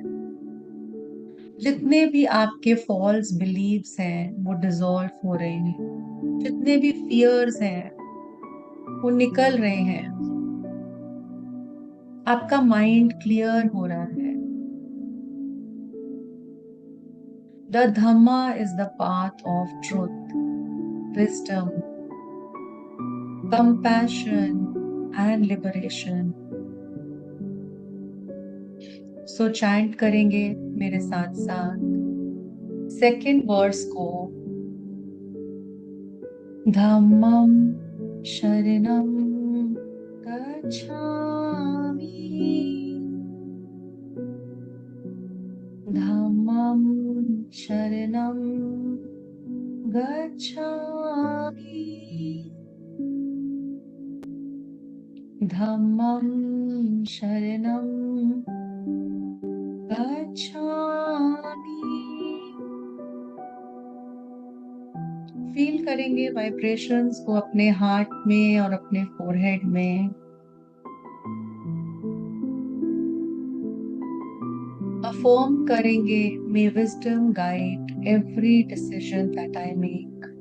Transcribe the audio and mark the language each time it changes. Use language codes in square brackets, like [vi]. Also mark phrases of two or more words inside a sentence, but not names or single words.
[hi] जितने भी आपके [en] false beliefs [hi] हैं वो डिसॉल्व हो रहे हैं। जितने भी फियर्स हैं वो निकल रहे हैं। आपका [en] mind clear [hi] हो रहा है। [en] The Dhamma is the path of truth, wisdom, compassion and liberation. so chant [hi] करेंगे मेरे साथ साथ [en] second verse [hi] को। [pi] धम्मं शरणं गच्छामि, धम्मं शरणं गच्छामि, धम्मं शरणं गच्छामि। [hi] फील करेंगे वाइब्रेशंस को अपने हार्ट में और अपने फोरहेड में। अफर्म करेंगे, [en] May wisdom guide every decision that I make.